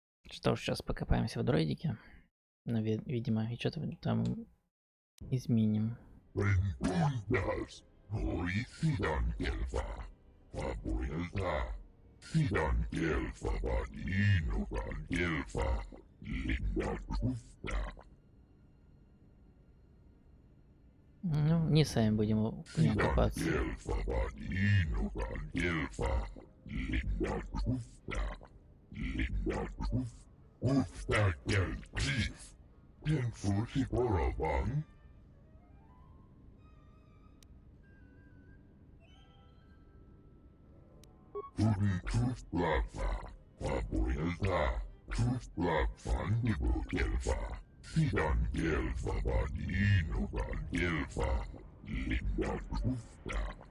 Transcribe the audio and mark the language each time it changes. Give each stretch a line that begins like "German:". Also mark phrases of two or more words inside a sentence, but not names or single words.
Russian: Что ж, сейчас покопаемся в дроидике. Видимо, и что-то там изменим. Tundas hoi sidan kelfa. Vapoilta. Sidan kelfa vadinukan kelfa. Linda kufta. Ну, не сами будем в нем копаться. Kelfa vadinukan kelfa. Linda kufta. Linda kufta. Kufta kel klif. Tenfusi poravan. Truth Blabfa, Vapoilta, Truth Blabfa, Nibble Gelfa, Sidan Gelfa, Vadinugan Gelfa, Linda Kufta.